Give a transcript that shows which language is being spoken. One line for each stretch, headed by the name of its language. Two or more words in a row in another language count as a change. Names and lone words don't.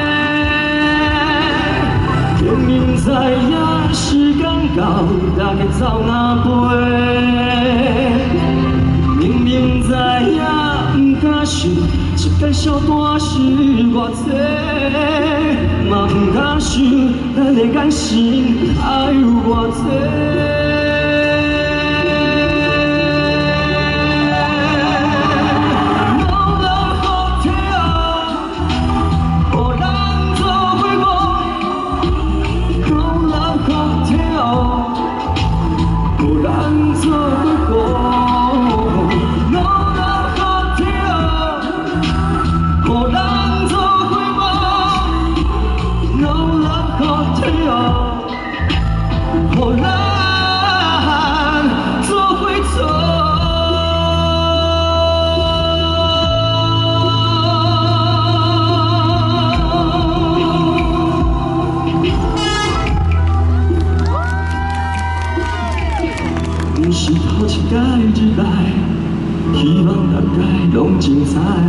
Min Nan Chinese: 明明知影时间到，大家走哪飞，明明知影不敢想。一间小单是偌济，嘛不敢想咱的感情还有偌济。
English: No love hotel，
Min Nan Chinese: 互咱做伙过 ，
English: No love hotel，
Min Nan Chinese: 互咱做伙过。互咱做伙过 ，
English: No love hotel，
Min Nan Chinese: 互咱做伙做。不是头一届入来，希望大家拢精彩。